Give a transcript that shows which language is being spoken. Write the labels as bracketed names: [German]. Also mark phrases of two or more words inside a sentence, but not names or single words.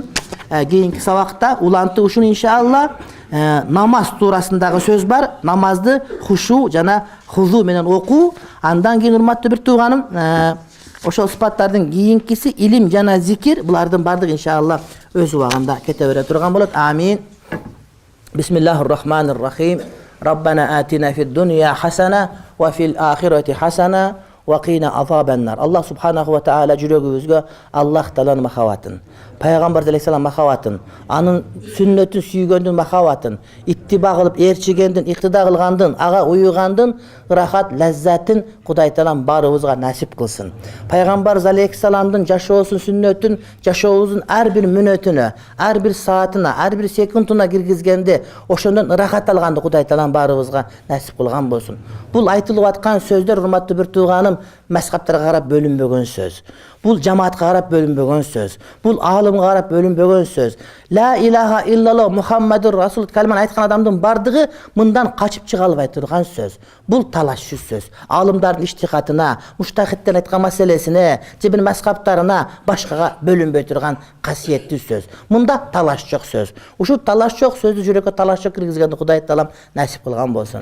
[Kyrgyz] Кийинки сабакта улантып ушуну иншалла намаз туурасындагы сөз бар. Намазды хушу жана хузу менен окуу. Андан кийин урматтуу бир тууганым, ошол сыпаттардын кийинкиси илим жана зикир. Булардын бардыгы иншалла өз убагында кете бере турган болот. Амин. [Arabic] بسم الله الرحمن الرحيم. ربنا آتنا في الدنيا حسنة وفي الآخرة حسنة وقنا عذاب النار. الله سبحانه وتعالى [Kyrgyz] жүрөгүбүзгө Аллах тааланын махабатын, пайгамбар алейхиссалам махабатын, анын сүннөтүн сүйгөндүн махабатын, иттиба кылып ээрчигендин, иктида кылгандын, ага уюгандын ырахат, лаззатын Кудай таалам баарыбызга насип кылсын. Пайгамбар алейхиссаламдын жашоосун, сүннөтүн, жашообуздун ар бир мүнөтүнө, ар бир саатына, ар бир секундуна киргизгенде, ошондон ырахат алганды Кудай таалам баарыбызга насип кылган болсун. Бул айтылып аткан сөздөр урматтуу бир тууганым мәсхабтарга карап бөлүнбөгөн сөз. Бул жамаатка карап бөлүнбөгөн сөз. Бул алымга карап бөлүнбөгөн сөз. [Arabic] لا إله إلا الله محمد رسول [Kyrgyz] калиманы айткан адамдын бардыгы мындан качып чыга албай турган сөз. Бул талашчу сөз. Алымдардын иштихатына, муштахиттен айткан маселесине, же бир мәсхабтарына, башкага бөлүнбөй турган касиеттүү сөз. Мында талаш жок сөз. Ушул талаш жок сөздү жүрөккө талаш жок киргизгенди Кудай таалам насип кылган болсун.